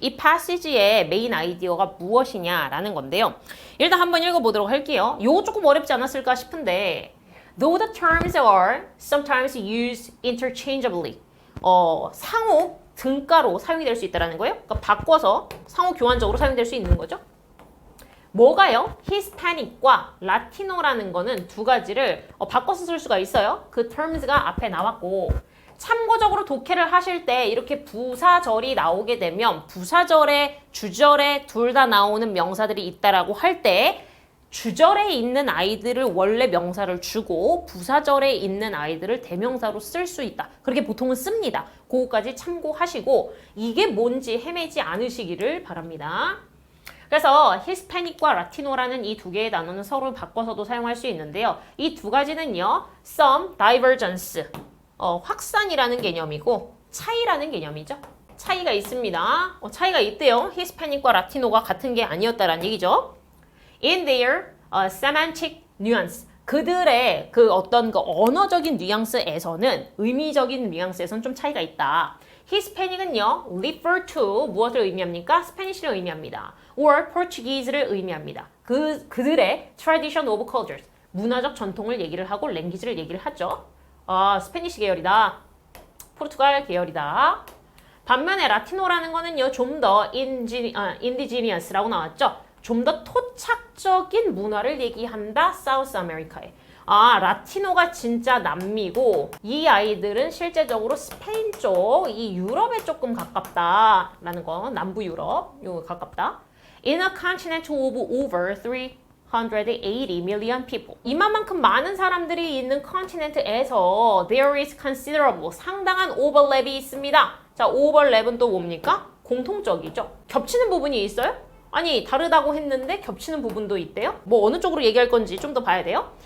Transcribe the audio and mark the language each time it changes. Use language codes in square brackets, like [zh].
[ko] 이 passage의 메인 아이디어가 무엇이냐라는 건데요. 일단 한번 읽어보도록 할게요. 요거 조금 어렵지 않았을까 싶은데 [en] Though the terms are sometimes used interchangeably. [ko] 상호 등가로 사용이 될 수 있다는 거예요. 그러니까 바꿔서 상호 교환적으로 사용될 수 있는 거죠. 뭐가요? 히스패닉과 라티노라는 거는 두 가지를 바꿔서 쓸 수가 있어요. 그 terms가 앞에 나왔고 참고적으로 독해를 하실 때 이렇게 부사절이 나오게 되면 부사절에 주절에 둘 다 나오는 명사들이 있다라고 할 때 주절에 있는 아이들을 원래 명사를 주고 부사절에 있는 아이들을 대명사로 쓸 수 있다. 그렇게 보통은 씁니다. 그거까지 참고하시고 이게 뭔지 헤매지 않으시기를 바랍니다. 그래서 히스패닉과 라티노라는 이 두 개의 단어는 서로 바꿔서도 사용할 수 있는데요. 이 두 가지는요. some, divergence, 확산이라는 개념이고 차이라는 개념이죠. 차이가 있습니다. 차이가 있대요. 히스패닉과 라티노가 같은 게 아니었다라는 얘기죠. [en] In their semantic nuance. [ko] 그들의 그 어떤 그 언어적인 뉘앙스에서는 의미적인 뉘앙스에서는 좀 차이가 있다. 히스패닉은요, refer to 무엇을 의미합니까? 스페니쉬를 의미합니다. or Portuguese를 의미합니다. 그들의 [en] tradition of cultures, [ko] 문화적 전통을 얘기를 하고 랭귀지를 얘기를 하죠. 스페니쉬 계열이다. 포르투갈 계열이다. 반면에 라티노라는 거는요, 좀 더 indigenous,라고 나왔죠. 좀 더 토착적인 문화를 얘기한다. 사우스 아메리카에. 라티노가 진짜 남미고 이 아이들은 실제적으로 스페인 쪽, 이 유럽에 조금 가깝다라는 거. 남부 유럽, 요거 가깝다. [en] In a continent of over 380 million people. [ko] 이만큼 많은 사람들이 있는 컨티넨트에서 [en] there is considerable, [ko] 상당한 overlap이 있습니다. 자, overlap은 또 뭡니까? 공통적이죠. 겹치는 부분이 있어요? 아니, 다르다고 했는데 겹치는 부분도 있대요. 뭐 어느 쪽으로 얘기할 건지 좀 더 봐야 돼요.